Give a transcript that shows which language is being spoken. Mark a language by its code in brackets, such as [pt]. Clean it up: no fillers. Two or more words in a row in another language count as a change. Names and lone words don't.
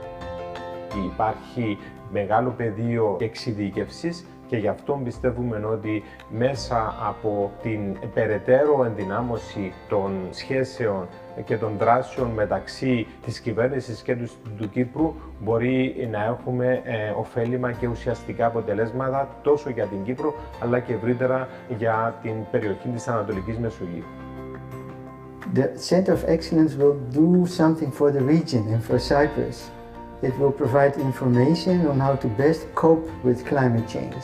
[el] Υπάρχει μεγάλο πεδίο εξειδίκευσης και γι' αυτό πιστεύουμε ότι μέσα από την περαιτέρω ενδυνάμωση των σχέσεων και των δράσεων μεταξύ της κυβέρνησης και του Κύπρου μπορεί να έχουμε ωφέλιμα και ουσιαστικά αποτελέσματα τόσο για την Κύπρο αλλά και ευρύτερα για την περιοχή της Ανατολικής Μεσογείου. [en] The Center of Excellence will do something for the region and for Cyprus. It will provide information on how to best cope with climate change.